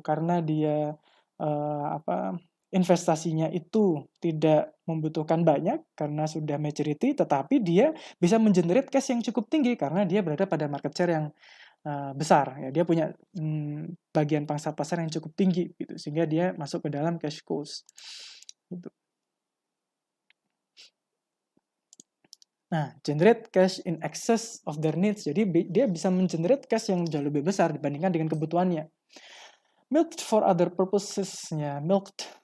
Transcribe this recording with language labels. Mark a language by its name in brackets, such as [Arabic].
[Indonesian] Karena dia investasinya itu tidak membutuhkan banyak karena sudah maturity, tetapi dia bisa mengenerate cash yang cukup tinggi karena dia berada pada market share yang besar. Ya, dia punya bagian pangsa pasar yang cukup tinggi gitu, sehingga dia masuk ke dalam cash cows. Gitu. [English] Nah, generate cash in excess of their needs. [Indonesian] Jadi dia bisa mengenerate cash yang jauh lebih besar dibandingkan dengan kebutuhannya. [English] Milked for other purposes- [Indonesian] nya. Milked